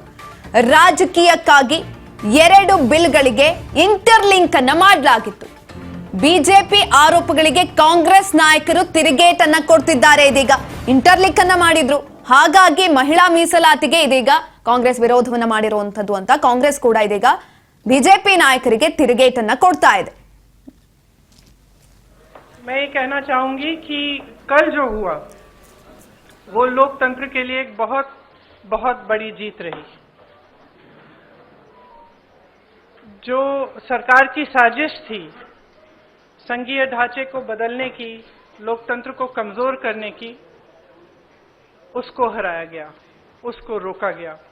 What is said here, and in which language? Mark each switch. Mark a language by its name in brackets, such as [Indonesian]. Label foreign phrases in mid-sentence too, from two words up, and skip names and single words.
[Kannada] ರಾಜಕೀಯಕ್ಕಾಗಿ ಎರಡು ಬಿಲ್ಗಳಿಗೆ ಇಂಟರ್ಲಿಂಕ್ ಅನ್ನ ಮಾಡಲಾಗಿತ್ತು. ಬಿಜೆಪಿ ಆರೋಪಗಳಿಗೆ ಕಾಂಗ್ರೆಸ್ ನಾಯಕರು ತಿರುಗೇಟನ್ನ ಕೊಡ್ತಿದ್ದಾರೆ. ಇದೀಗ ಇಂಟರ್ಲಿಂಕ್ ಅನ್ನ ಮಾಡಿದ್ರು, ಹಾಗಾಗಿ ಮಹಿಳಾ ಮೀಸಲಾತಿಗೆ ಇದೀಗ ಕಾಂಗ್ರೆಸ್ ವಿರೋಧವನ್ನ ಮಾಡಿರುವಂತದ್ದು ಅಂತ ಕಾಂಗ್ರೆಸ್ ಕೂಡ ಇದೀಗ ಬಿಜೆಪಿ ನಾಯಕರಿಗೆ ತಿರುಗೇಟನ್ನ ಕೊಡ್ತಾ ಇದೆ. [Hindi] मैं ये कहना चाहूंगी कि कल जो हुआ वो लोकतंत्र के लिए एक बहुत बहुत बड़ी जीत रही. जो सरकार की साजिश थी संघीय ढांचे को बदलने की, लोकतंत्र को कमजोर करने की, उसको हराया गया, उसको रोका गया.